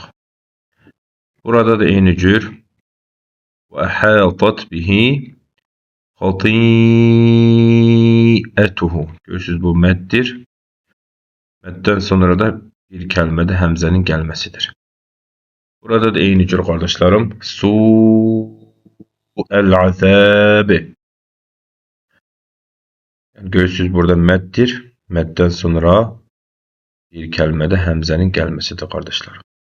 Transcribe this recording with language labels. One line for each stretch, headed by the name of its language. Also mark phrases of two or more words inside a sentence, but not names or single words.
Azerbaijani: Burada da eyni cür və
Arabic: أحاطت به خطيئته.
Azerbaijani: Görürsünüz bu məddir. Məddən sonra da bir kəlmədə həmzənin gəlməsidir. Burada da eyni cür kardeşlerim.
Arabic: سوء العذاب.
Turkish: Yani görürsünüz burada meddir. Medden sonra bir kelimede hemzenin gelmesidir kardeşlerim.